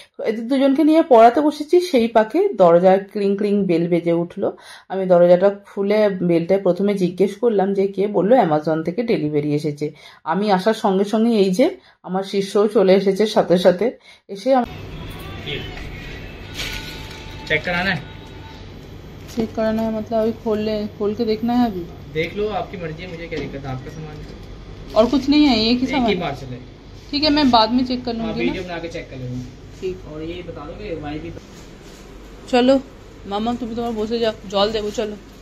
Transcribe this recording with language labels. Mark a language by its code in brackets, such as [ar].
[bn] এদের দুজনকে নিয়ে পড়াতে বসেছি, সেই পাকে দরজার ক্লিং ক্লিং বেল বেজে উঠলো। আমি দরজাটা খুলে বেলটায় প্রথমে জিজ্ঞেস করলাম যে কে, বললো অ্যামাজন থেকে ডেলিভারি এসেছে। আমি আসার সঙ্গে সঙ্গে এই যে আমার শিষ্যও চলে এসেছে সাথে সাথে। এসে [hi] चेक कराना है? चेक कराना है मतलब अभी खोल के देखना है? अभी देख लो, आपकी मर्जी है, मुझे क्या दिक्कत है, आपका सामान है। और कुछ नहीं है, एक ही सामान? एक ही पार्सल है। ठीक है, मैं बाद में चेक कर लूंगी ना। वीडियो बना के चेक कर लेना। ठीक। और ये बता दोगे वाई भी? चलो मामा, [bn] তুমি তোমার বসে যাও, জল দেবো, চলো।